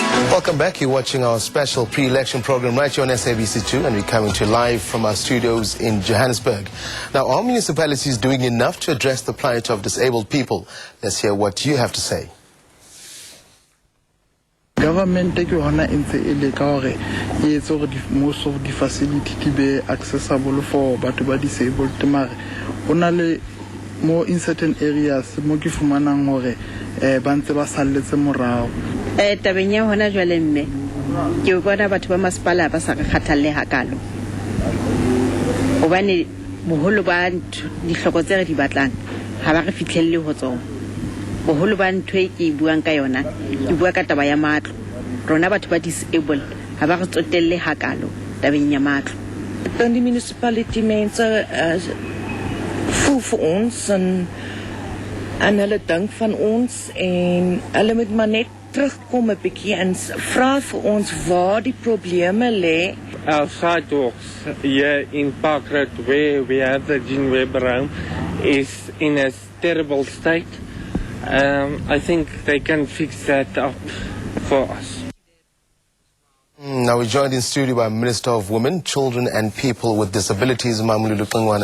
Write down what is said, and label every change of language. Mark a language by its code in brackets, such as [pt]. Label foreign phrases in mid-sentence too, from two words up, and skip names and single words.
[en] Welcome back. You're watching our special pre-election program right here on SABC2, and we're coming to you live from our studios in Johannesburg. Now, are municipalities doing enough to address the plight of disabled people? Let's hear what you have to say. Government take [st] hona ntse ele ka hore e etsa hore [en] most of the facility [st] di be [en] accessible for [st] batho ba disabled, mare hona le mo [en] in certain areas [st] mo ke fumanang hore ba ntse ba salletse morao. Tabeng ya hona jwale mme ke bona batho ba masepala ba sa kgathalle hakalo hobane boholo ba dihloko tse re di batlang ha ba re fihlelle ho tsona. Boholo ba ntho e ke buang ka yona ke bua ka taba ya matlo. Rona batho ba disabled ha ba re tsotelle hakalo tabeng ya matlo. [af] Dan die municipality mense voel vir ons en hulle dink van ons en hulle moet maar net terugkom 'n bietjie en vra vir ons waar die probleme lê. [en] Our sidewalks here in Park Road, where we have the Jean Weber is in a terrible state. I think they can fix that up for us. Now we're joined in studio by Minister of Women, Children and People with Disabilities, Mamulu Lukangwana.